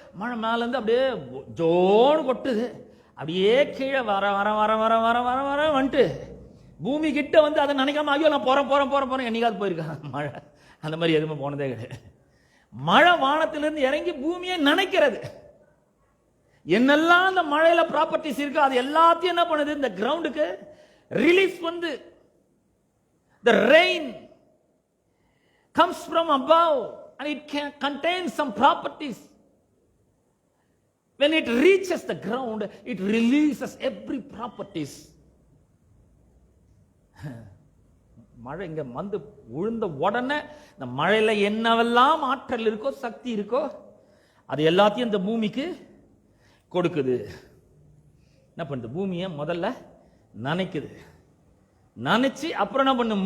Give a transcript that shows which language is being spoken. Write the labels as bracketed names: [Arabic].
[Tamil] மழை மேல இருந்து அப்படியே ஜோடு கொட்டுது. அப்படியே கீழே வர வர வர வர வர வர வர வந்துட்டு பூமி கிட்ட அதை நினைக்காம, ஐயோ நான் போறேன் போறேன் போறேன் போறேன் என்னைக்காவது போயிருக்கான் மழை? அந்த மாதிரி எதுவுமே போனதே கிடையாது. மழை வானத்திலிருந்து இறங்கி பூமியை நினைக்கிறது. என்னெல்லாம் அந்த மழையில ப்ராப்பர்ட்டிஸ் இருக்கு, அது எல்லாத்தையும் என்ன பண்ணுது? இந்த கிரவுண்டுக்கு ரிலீஸ் வந்து. [English] The rain comes from above and it contains some properties. When it reaches the ground, it releases every properties. [Tamil] மழை இங்க விழுந்த உடனே இந்த மழையில என்னவெல்லாம் ஆற்றல் இருக்கோ, சக்தி இருக்கோ, அது எல்லாத்தையும் இந்த பூமிக்கு கொடுக்குது. என்ன பண்ணுது? பூமியை முதல்ல நனைக்குது. நனைச்சு அப்புறம் என்ன பண்ணு?